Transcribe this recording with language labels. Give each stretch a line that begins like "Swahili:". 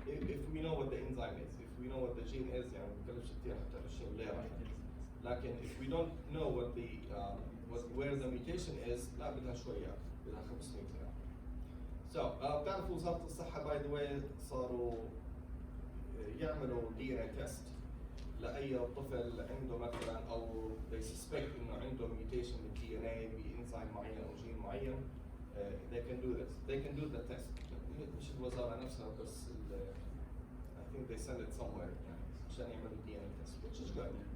English: If we know what the enzyme is, if we know what the gene is,
Arabic: يعني ما بكلفش كثير حتى 20 ليرة.
English: لكن if we don't know what the where the mutation is,
Arabic: لا بدها شوية، بدها 500 ليرة. So بتعرفوا وزارة الصحة
English: by the way
Arabic: صاروا يعملوا DNA test لأي طفل عنده مثلا أو
English: they suspect
Arabic: إنه عنده mutation من DNA بإنزيم معين أو جين معين.
English: They can do this. They can do the test.
Arabic: مش الوزارة نفسها بس
English: I think they send it somewhere
Arabic: يعني عشان يعملوا
English: DNA test, which is good.